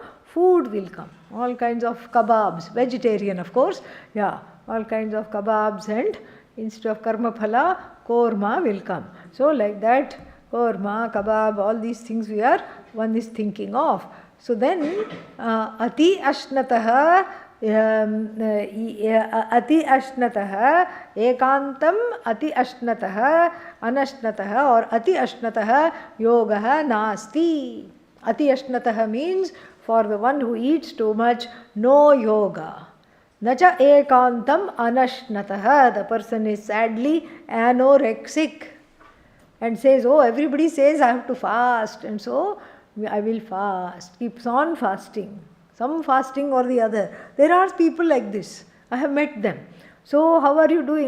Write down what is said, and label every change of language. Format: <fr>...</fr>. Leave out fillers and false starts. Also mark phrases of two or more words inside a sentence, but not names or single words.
<en>Food will come. All kinds of kebabs, vegetarian of course. Yeah, all kinds of kebabs, and instead of</en> <sa>karma phala,</sa> <en>korma will come. So like that, korma, kebab, all these things one is thinking of. So then,</en> <sa>ati ashnataha, ekantam ati ashnataha, anashnataha or ati ashnataha yogaha nasti. Ati ashnataha</sa> <en>means for the one who eats too much, no yoga.</en> <sa>Nacha ekantam anashnataha,</sa> <en>the person is sadly anorexic and says, oh, everybody says I have to fast, and so I will fast, keeps on fasting. Some fasting or the other. There are people like this. I have met them. So how are you doing?</en>